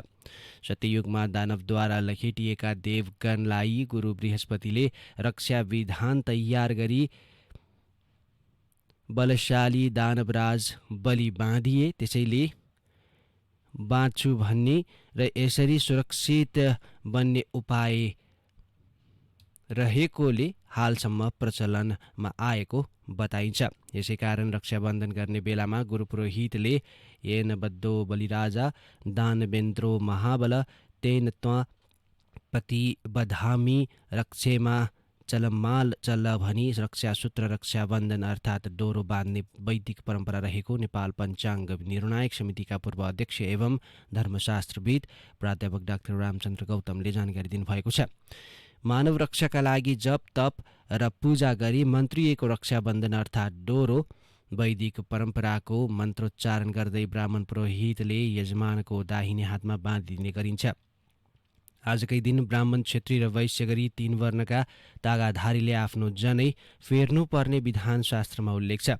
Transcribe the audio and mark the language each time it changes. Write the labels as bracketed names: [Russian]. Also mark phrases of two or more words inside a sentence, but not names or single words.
[Nepali] सत्ययुगमा दानवद्वारा लखेटिएका देवगणलाई गुरु बृहस्पतिले रक्षा विधान तयार गरी बलशाली दानवराज बलि बाँधिए। त्यसैले बाँच्छु भन्ने र यसरी सुरक्षित बन्ने उपाय रहेकोले हालसम्म प्रचलनमा आएको बताइन्छ। यसै कारण रक्षाबन्धन गर्ने बेलामा गुरु पुरोहितले [Sanskrit] येन बद्धो बलिराजा दानवेन्द्रो महाबल तेन त्वा प्रतिबधामि रक्षेमा चलमाल चल [Nepali] भनी रक्षा सूत्र रक्षाबन्धन अर्थात् डोरो बाँध्ने वैदिक परम्परा रहेको नेपाल पञ्चाङ्ग निर्णायक समितिका पूर्व अध्यक्ष एवं धर्मशास्त्रविद प्राध्यापक डाक्टर रामचन्द्र गौतमले जानकारी दिनुभएको छ। मानव रक्षाका लागि जप तप र पूजा गरी मन्त्रिएको रक्षाबन्धन अर्थात् डोरो वैदिक परम्पराको मन्त्रोच्चारण गर्दै ब्राह्मण पुरोहितले यजमानको दाहिने हातमा बाँधिदिने गरिन्छ। आजकै दिन ब्राह्मण, क्षेत्री र वैश्य गरी 3 वर्णका तागाधारीले आफ्नो जनै फेर्नुपर्ने विधान शास्त्रमा उल्लेख छ।